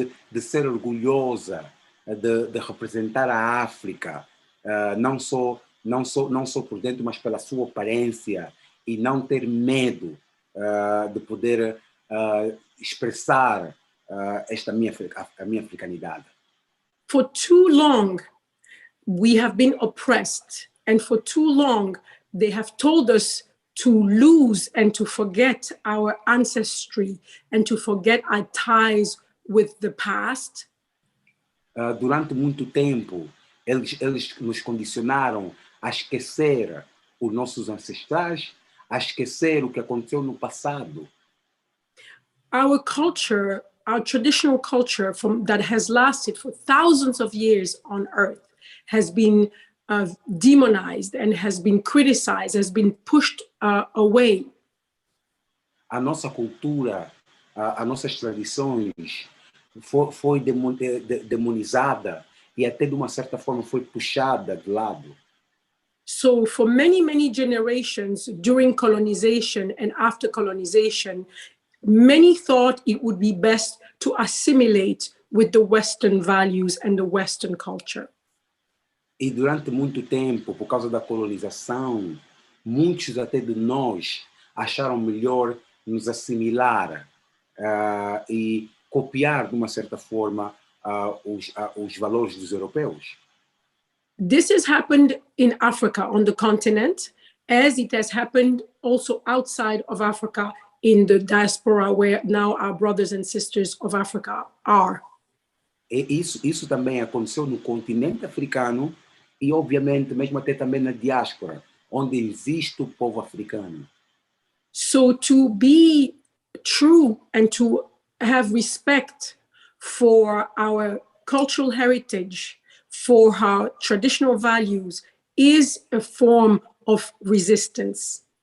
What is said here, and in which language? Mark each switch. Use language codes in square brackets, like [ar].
[pt] De ser orgulhosa, de representar a África, não só por dentro, mas pela sua aparência, e não ter medo de poder expressar a minha africanidade. [en] For too long, we have been oppressed, and for too long, they have told us to lose and to forget our ancestry and to forget our ties with the past. [pt] Durante muito tempo, eles nos condicionaram a esquecer os nossos ancestrais, a esquecer o que aconteceu no passado. [en] Our culture, our traditional culture that has lasted for thousands of years on earth has been demonized and has been criticized, has been pushed away. [pt] A nossa cultura, as nossas tradições foi demonizada e até de uma certa forma foi puxada de lado. [en] So for many, many generations during colonization and after colonization, many thought it would be best to assimilate with the Western values and the Western culture. [pt] E durante muito tempo, por causa da colonização, muitos até de nós acharam melhor nos assimilar e copiar de uma certa forma os valores dos europeus. [en] This has happened in Africa, on the continent, as it has happened also outside of Africa in the diaspora, where now our brothers and sisters of Africa are. [pt] E isso também aconteceu no continente africano e, obviamente, mesmo até também na diáspora, onde existe o povo africano. [en] So to be true and to have respect for our cultural heritage, for our traditional values, is a form of resistance.